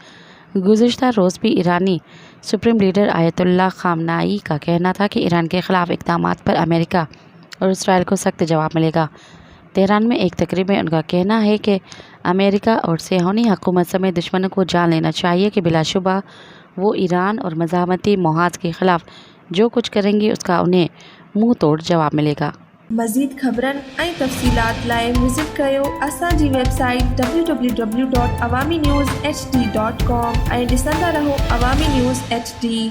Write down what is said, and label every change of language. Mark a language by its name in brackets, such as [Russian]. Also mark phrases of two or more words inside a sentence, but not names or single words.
[Urdu] گزشتہ روز بھی ایرانی سپریم لیڈر آیت اللہ خامنائی کا کہنا تھا کہ ایران کے خلاف اقدامات پر امریکہ اور اسرائیل کو سخت جواب ملے گا۔ تہران میں ایک تقریب میں ان کا کہنا ہے کہ امریکہ اور صہیونی حکومت سمیت دشمنوں کو جان لینا چاہیے کہ بلا شبہ وہ ایران اور مزاحمتی محاذ کے خلاف جو کچھ کریں گے اس کا انہیں منہ توڑ جواب ملے گا۔ [Sindhi] مزید خبرن ऐं तफ़सीलात लाइ विज़िट कयो असांजी वेबसाइट www.awamiNewsHD.com ऐं ॾिसंदा रहो अवामी न्यूज़ HD।